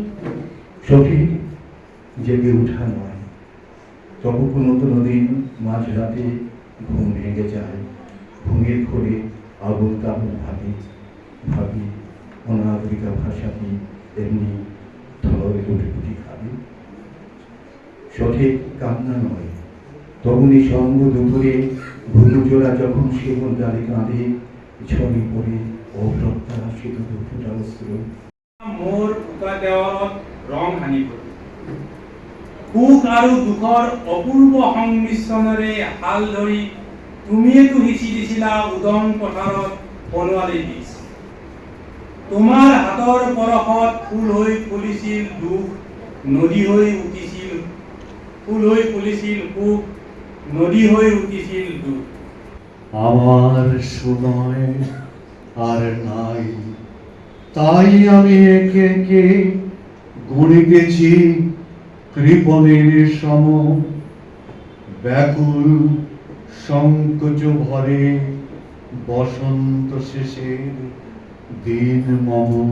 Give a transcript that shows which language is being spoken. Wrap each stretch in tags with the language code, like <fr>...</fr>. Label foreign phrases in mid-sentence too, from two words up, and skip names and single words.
<bn>সঠিক জেগে উঠা নয়, তবু কোনো দিন মাঝরাতে ঘুম ভেঙে যায়, ঘুমের ঘোরে আগুন তাবুল ভাবি ভাবি, অনাগরিকা ভাষাটি এমনি ধরে রুটি খাবি। সঠিক কান্না নয়, তখনই সঙ্গ দুপুরে ঘুঘুজোড়া যখন সেগুন ডালে কাঁদে, ঝরে পড়ে অপ্রত্যাশিত দুঃখটা অশ্রু।</bn> <as>মোৰ উকা দেৱালত ৰং সানি পৰে, সুখ আৰু দুখৰ অপূৰ্ব সংমিশ্ৰণেৰে হাল ধৰি তুমিয়েতো সিঁচি দিছিলা উদং পথাৰত বনোৱালী বীজ। তোমাৰ হাতৰ পৰশত ফুল হৈ ফুলিছিল দুখ, নদী হৈ উঠিছিল, ফুল হৈ ফুলিছিল সুখ, নদী হৈ উঠিছিল দুখ।</as> <bn>আমার সময় আর নাই, তাই আমি একে একে গুনে গেছি কৃপণের সম, ব্যাকুল সংকোচ ভরে বসন্ত শেষের দিন মম।</bn>